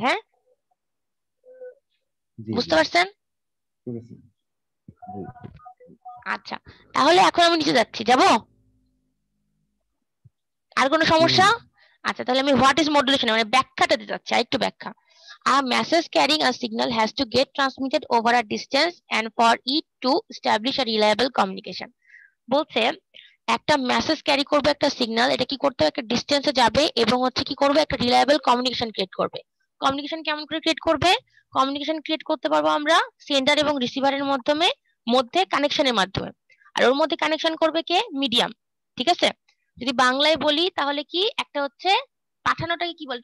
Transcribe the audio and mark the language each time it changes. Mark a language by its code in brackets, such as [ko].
[bn] হ্যাঁ, জি বুঝতে জি পারছেন? ঠিক আছে। জি আচ্ছা, তাহলে এখন আমি নিচে যাচ্ছি, যাব? আর কোনো জি সমস্যা? ম্যাম। আচ্ছা, তাহলে আমি [en] what is modulation [bn] মানে ব্যাখ্যাটা দিতে যাচ্ছি, আরেকটু ব্যাখ্যা। [en] A message carrying a signal has to get transmitted over a distance and for it to establish a reliable communication. [bn] বলছে একটা মেসেজ ক্যারি করবে একটা সিগন্যাল, এটা কি করতে হবে? একটা ডিসটেন্সে যাবে এবং হচ্ছে কি করবে? একটা রিলায়েবল কমিউনিকেশন ক্রিয়েট করবে। কমিউনিকেশন কেমন করে ক্রিয়েট করবে? কমিউনিকেশন ক্রিয়েট করতে পারবো আমরা সেন্ডার এবং রিসিভারের মধ্যে কানেকশনের মাধ্যমে। আর ওর মধ্যে কানেকশন করবে কে? মিডিয়াম। ঠিক আছে, যদি বাংলায় বলি তাহলে কি, একটা হচ্ছে পাঠানোটাকে কি বলে?